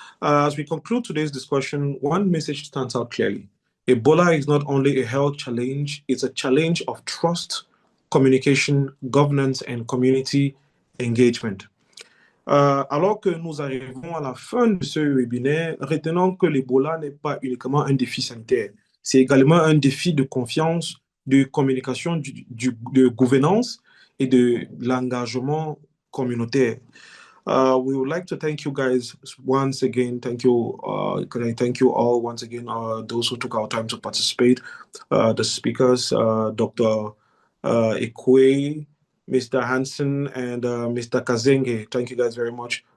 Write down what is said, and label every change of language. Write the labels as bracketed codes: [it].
[en] As we conclude today's discussion, one message stands out clearly. Ebola is not only a health challenge, it's a challenge of trust, communication, governance, and community engagement. [fr] Alors que nous arrivons à la fin de ce webinaire, retenons que l'Ebola n'est pas uniquement un défi sanitaire, c'est également un défi de confiance, de communication, de gouvernance et de l'engagement communautaire. [en] We would like to thank you guys once again. Thank you. Thank you all once again, those who took our time to participate, the speakers, Dr. Ikwe, Mr. Hansen, and Mr. Kazenge. Thank you guys very much.